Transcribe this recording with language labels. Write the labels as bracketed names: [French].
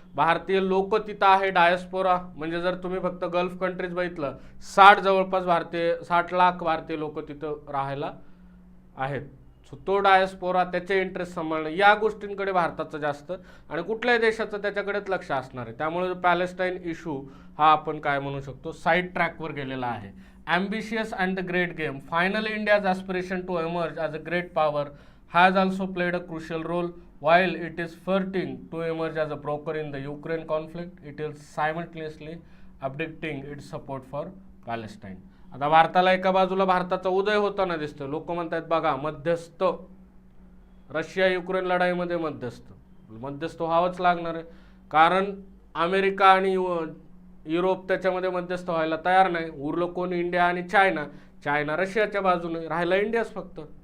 [Marathi] भारतीय लोक तिथं आहे डायस्पोरा, म्हणजे जर तुम्ही फक्त गल्फ कंट्रीज बघितलं, जवळपास 60 लाख भारतीय लोक तिथं राहायला आहेत. सो तो डायस्पोरा, त्याचे इंटरेस्ट सांभाळणं, या गोष्टींकडे भारताचं जास्त आणि कुठल्याही देशाचं त्याच्याकडेच लक्ष असणार आहे. त्यामुळे पॅलेस्टाईन इश्यू हा आपण काय म्हणू शकतो, साईड ट्रॅकवर गेलेला आहे. [English] Ambitious and the great game. Finally, India's aspiration to emerge as a great power has also played a crucial role. While it is flirting to emerge as a broker in the Ukraine conflict, it is simultaneously abdicating its support for Palestine. [Marathi] आता भारताला एका बाजूला भारताचा उदय होताना दिसतो. लोक म्हणतात बघा मध्यस्थ, रशिया युक्रेन लढाईमध्ये मध्यस्थ व्हावंच लागणार आहे, कारण अमेरिका आणि युरोप त्याच्यामध्ये मध्यस्थ व्हायला तयार नाही. उरलं कोण, इंडिया आणि चायना रशियाच्या बाजूने, राहिला इंडियाच फक्त.